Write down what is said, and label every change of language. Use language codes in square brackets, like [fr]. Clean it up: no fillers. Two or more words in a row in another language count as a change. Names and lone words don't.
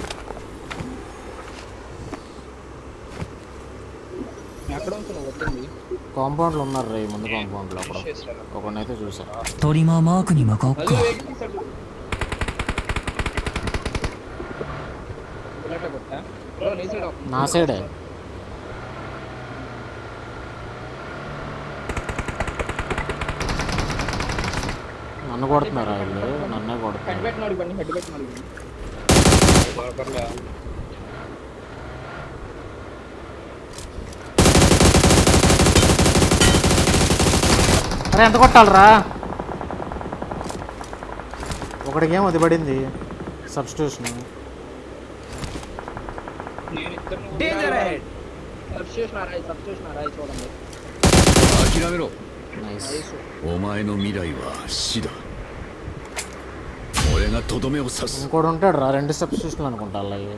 [te] ఎక్కడ ఉంటున్నావు వచ్చింది? కాంపౌండ్లో ఉన్నారు రే, ముందు కాంపౌండ్లో అక్కడ ఒకనైతే చూసా. [ja] トリマーマークに向かおうか。 [te] బుల్లెట్ కొట్టా బ్రో, నీ సైడ్ నా సైడే. నన్ను కొడుతున్నారా వీళ్ళు? నన్నే హెడ్ కొడుతున్నారు. పెట్టినాడు ఇవ్వండి, హెడ్ పెట్టినాడు ఇవ్వండి. అరే ఎంత కొట్టాలరా? ఒకటికి ఏం అది పడింది సబ్స్టిట్యూషన్. [en] Danger ahead. [te] సబ్స్టిట్యూషన్ అరాయి చూడండి. [ja] 諦めろ。 [te] నైస్. [ja] お前の未来は死だ。俺がとどめを刺す。 [te] ఇంకోటి ఉంటాడు రా, 2 సబ్స్టిట్యూషన్లు అనుకుంటా అలాగే.